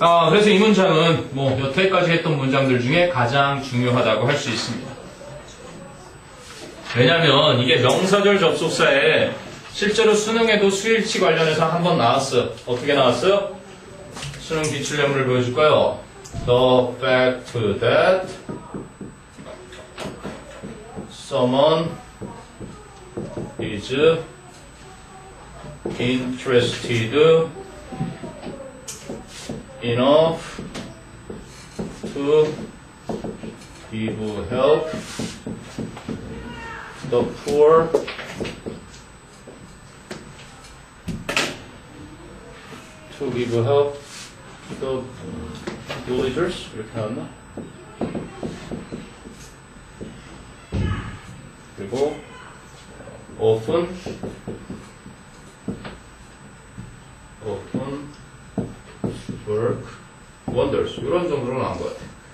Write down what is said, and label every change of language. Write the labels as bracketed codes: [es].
[ko] 그래서 이 문장은 뭐 여태까지 했던 문장들 중에 가장 중요하다고 할 수 있습니다. 왜냐면 이게 명사절 접속사에 실제로 수능에도 수일치 관련해서 한번 나왔어요. 어떻게 나왔어요? 수능 기출예문을 보여줄까요? [en] The fact that someone is interested enough to give help the poor to give help the villagers [ko] 이렇게 나왔나? 그리고 [en] often work wonders [ko] 이런 정도로 나온 것 같아요.